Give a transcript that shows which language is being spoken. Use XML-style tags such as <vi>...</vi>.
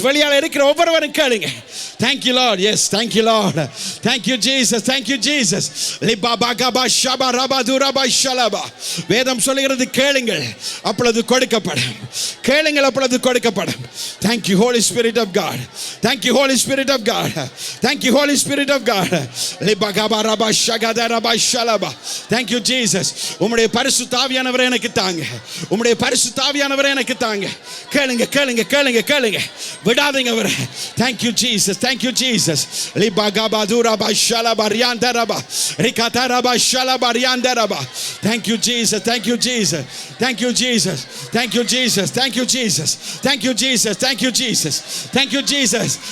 <ta>வெளியால இருக்கிற ஒவ்வொருவரும் கேளுங்க.</ta> <en>Thank you, Lord. Yes, thank you, Lord. Thank you, Jesus. Thank you, Jesus. Libabagaba shabarabaduraba shalaba.</en> <ta>வேதம் சொல்கிறது கேளுங்கள் அப்பொழுது கொடுக்கப்படும். கேளுங்கள் அப்பொழுது கொடுக்கப்படும்.</ta> <en>Thank you, Holy Spirit of God. Thank you, Holy Spirit of God. Thank you, Holy Spirit of God. Libagaba raba shagadaraba shalaba. Thank you, Jesus.</en> <ta>உம்முடைய பரிசுத்த ஆவியானவரே எனக்கு தாங்க. உம்முடைய பரிசுத்த ஆவியானவரே எனக்கு தாங்க. கேளுங்க. விடாதீங்க அவரை.</ta> <en>Thank you, Jesus. Thank you, Jesus. Libagabaduraba shalabariandaraba. Rikataraba shalabariandaraba. Thank you, Jesus. Thank you, Jesus. Thank you, Jesus. Thank you, Jesus. Thank you, Jesus. Thank you, Jesus. Thank you, Jesus. Thank you, Jesus.</en>